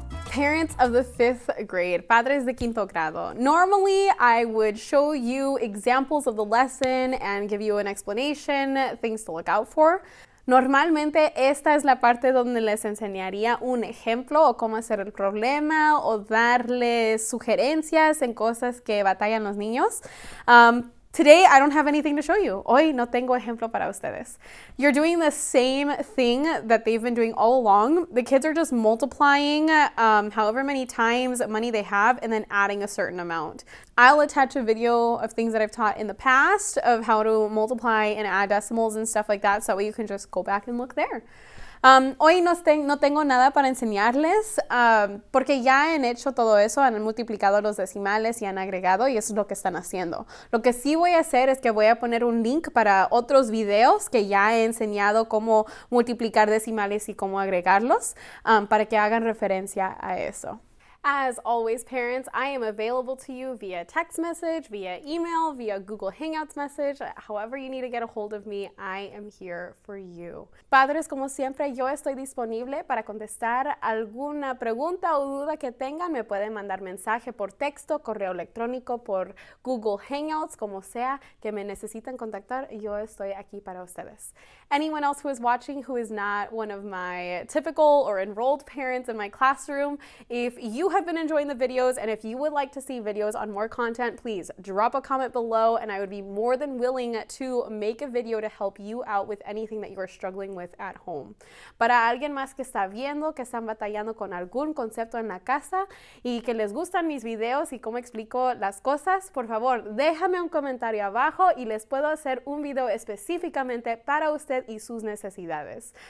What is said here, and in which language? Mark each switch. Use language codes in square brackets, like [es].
[en] Parents of the 5th grade, [es] Padres de quinto grado. [en] Normally, I would show you examples of the lesson and give you an explanation, things to look out for. [es] Normalmente esta es la parte donde les enseñaría un ejemplo o cómo hacer el problema o darles sugerencias en cosas que batallan los niños. [en] Today, I don't have anything to show you. [es] Hoy no tengo ejemplo para ustedes. [en] You're doing the same thing that they've been doing all along. The kids are just multiplying however many times money they have and then adding a certain amount. I'll attach a video of things that I've taught in the past of how to multiply and add decimals and stuff like that, so that way you can just go back and look there. [es] Hoy no tengo nada para enseñarles porque ya han hecho todo eso, han multiplicado los decimales y han agregado, y eso es lo que están haciendo. Lo que sí voy a hacer es que voy a poner un link para otros videos que ya he enseñado cómo multiplicar decimales y cómo agregarlos para que hagan referencia a eso. [en] As always, parents, I am available to you via text message, via email, via Google Hangouts message. However you need to get a hold of me, I am here for you. [es] Padres, como siempre, yo estoy disponible para contestar alguna pregunta o duda que tengan. Me pueden mandar mensaje por texto, correo electrónico, por Google Hangouts, como sea que me necesiten contactar. Yo estoy aquí para ustedes. [en] Anyone else who is watching who is not one of my typical or enrolled parents in my classroom, if you have been enjoying the videos and if you would like to see videos on more content, please drop a comment below and I would be more than willing to make a video to help you out with anything that you are struggling with at home. [es] Para alguien más que está viendo, que están batallando con algún concepto en la casa y que les gustan mis videos y cómo explico las cosas, por favor, déjame un comentario abajo y les puedo hacer un video específicamente para usted y sus necesidades.